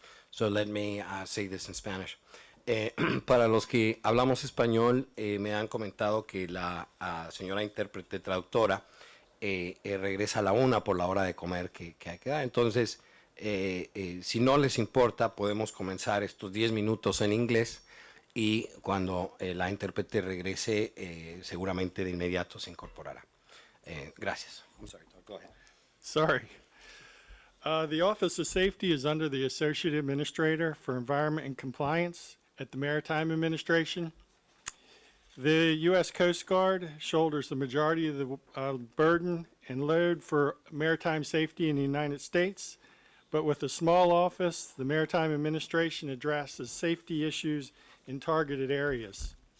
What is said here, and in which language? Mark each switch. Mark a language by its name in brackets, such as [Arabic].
[English] So let me say this in Spanish. [Spanish] Para los que hablamos español, me han comentado que la señora intérprete traductora regresa a la 1 por la hora de comer que hay que dar. Entonces, si no les importa, podemos comenzar estos 10 minutos en inglés y cuando la intérprete regrese, seguramente de inmediato se incorporará. [English] Gracias. I'm sorry, go ahead. Sorry. The Office of Safety is under the Associate Administrator for Environment and Compliance at the Maritime Administration. The U.S. Coast Guard shoulders the majority of the burden and load for maritime safety in the United States, but with a small office, the Maritime Administration addresses safety issues in targeted areas.